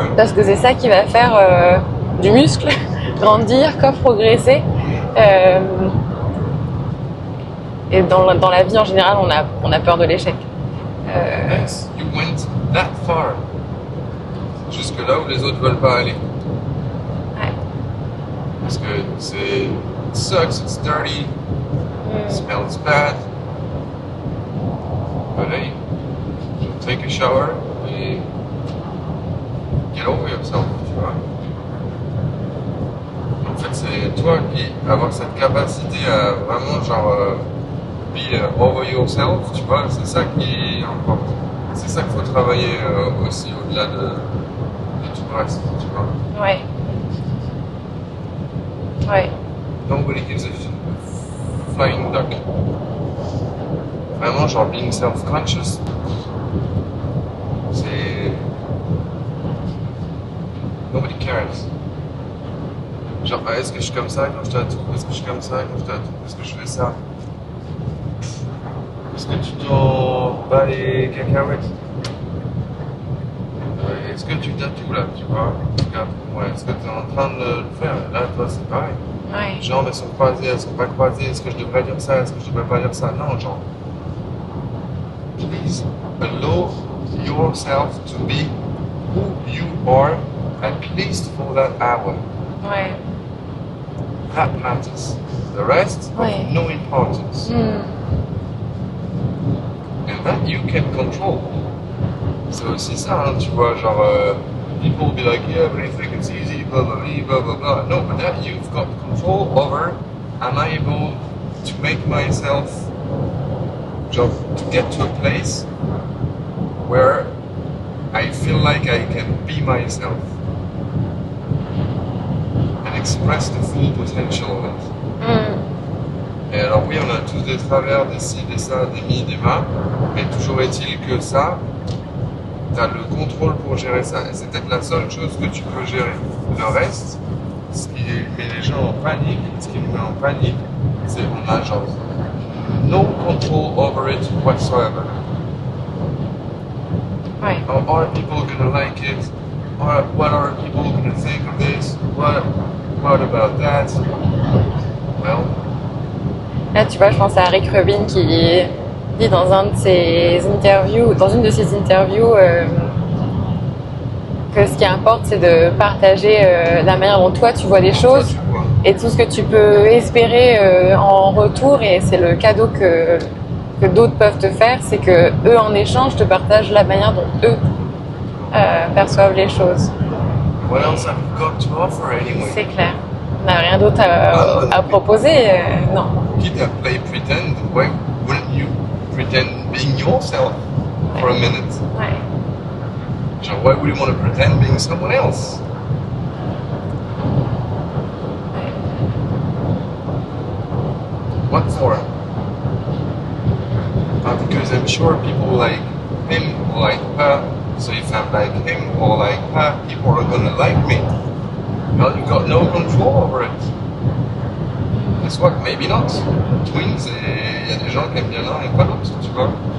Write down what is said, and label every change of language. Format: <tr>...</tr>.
<fr>Parce que c'est ça qui va faire du muscle, grandir, comme progresser. Et dans la vie en général, on a peur de l'échec.</fr> <en>Yes, you went that far.</en> <fr>Jusque là où les autres veulent pas aller. Ouais. Parce que</fr> <en>it sucks, it's dirty, it smells bad. But hey, take a shower</en> <fr>et</fr> <en>get over yourself,</en> <fr>tu vois. En fait, c'est toi qui avoir cette capacité à vraiment genre</fr> <en>be over yourself,</en> <fr>tu vois, c'est ça qui importe. C'est ça qu'il faut travailler aussi au-delà de tout le reste, tu vois. Ouais. Ouais.</fr> <en>Nobody gives a flying duck.</en> <fr>Vraiment, genre</fr> <en>being self-conscious,</en> <fr>c'est...</fr> <en>Nobody cares.</en> <fr>Genre, est-ce que je suis comme ça quand je tatoue? Est-ce que je suis comme ça quand je tatoue? Est-ce que je fais ça? Est-ce que tu t'en bats les cacahuètes? Est-ce que tu tatoues là, tu vois? Regarde, ouais, est-ce que tu es en train de le faire? Là, toi, c'est pareil. Ouais. Les jambes, elles sont croisées, elles sont pas croisées. Est-ce que je devrais dire ça? Est-ce que je devrais pas dire ça? Non, genre.</fr> <en>Please allow yourself to be who you are at least for that hour.</en> <fr>Ouais.</fr> <en>That matters. The rest</en> <fr>Ouais.</fr> <en>of no importance. And that you can control.</en> <fr>C'est aussi ça, hein, tu vois, genre,</fr> <en>people will be like, yeah, but I think it's easy, blah, blah, blah, blah, blah. No, but that you've got control over, am I able to make myself,</en> <fr>genre,</fr> <en>to get to a place where I feel like I can be myself and express the full potential of it.</en> <fr>Et alors oui, on a tous des travers, des ci, des ça, des mi, des ma, mais toujours est-il que ça, tu as le contrôle pour gérer ça. Et c'est peut-être la seule chose que tu peux gérer. Le reste, ce qui met les gens en panique, ce qui nous met en panique, c'est on a genre</fr> <en>no control over it whatsoever.</en> <fr>Ouais.</fr> <en>How are people gonna like it? Or what are people gonna think of this? What about that? Well...</en> <fr>Là, tu vois, je pense à Rick Rubin qui dit dans une de ses interviews que ce qui importe, c'est de partager la manière dont toi tu vois les choses et tout ce que tu peux espérer en retour. Et c'est le cadeau que d'autres peuvent te faire, c'est que eux en échange te partagent la manière dont eux perçoivent les choses.</fr> <en>What else have you got to offer anyway?</en> <fr>C'est clair. On n'a rien d'autre à proposer, non. Quitte à</fr> <en>play pretend, why wouldn't you pretend being yourself for a minute?</en> <fr>Ouais. Genre,</fr> <en>why would you want to pretend being someone else?</en> <fr>Ouais.</fr> <en>What for? Because I'm sure people like him or like her, so if I'm like him or like her, people are gonna like me. Well, you got no control over it. Guess what? Maybe not.</en> <fr>Twins, il y a des gens qui aiment bien l'un et pas l'autre, tu vois.</fr>